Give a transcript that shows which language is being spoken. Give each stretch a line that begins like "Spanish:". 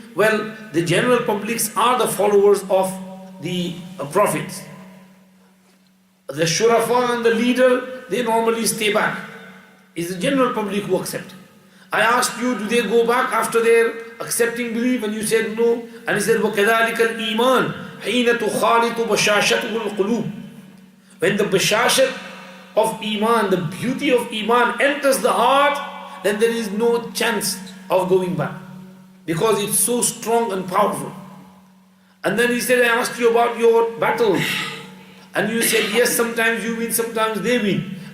English: Well, the general publics are the followers of the prophets. The shurafa and the leader, they normally stay back. It's the general public who accept. I asked you, do they go back after their accepting belief? And you said no. And he said,
Arabic: وَكَذَلِكَ الْإِيمَانِ حِينَ تُخَالِطُ بَشَاشَتُهُ الْقُلُوبِ.
English: When the bashashat of Iman, the beauty of Iman enters the heart, then there is no chance of going back, because it's so strong and powerful. And then he said, I asked you about your battles. And you said, yes, sometimes you win, sometimes they win.